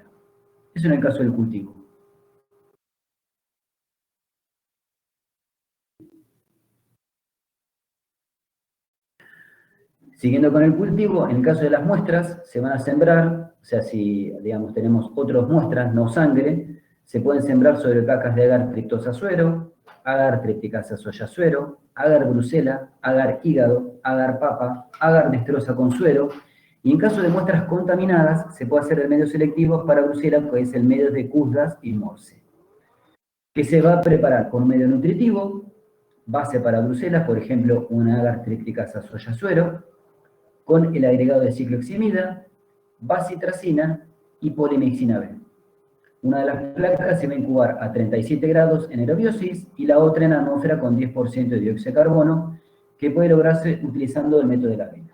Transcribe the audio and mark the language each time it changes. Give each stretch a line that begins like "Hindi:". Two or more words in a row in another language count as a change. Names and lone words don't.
Spanish: Eso en el caso del cultivo. Siguiendo con el cultivo, en el caso de las muestras, se van a sembrar, o sea, si, digamos, tenemos otras muestras, no sangre, se pueden sembrar sobre cacas de agar triptosa suero, agar tripticasa soya suero, agar brusela, agar hígado, agar papa, agar destrosa con suero, y en caso de muestras contaminadas, se puede hacer el medio selectivo para brusela, que es el medio de Cusdas y Morse, que se va a preparar con un medio nutritivo, base para bruselas, por ejemplo, una agar tripticasa soya suero, con el agregado de cicloheximida, bacitracina y polimexina B. Una de las placas se va a incubar a 37 grados en aerobiosis y la otra en atmósfera con 10% de dióxido de carbono, que puede lograrse utilizando el método de la vela.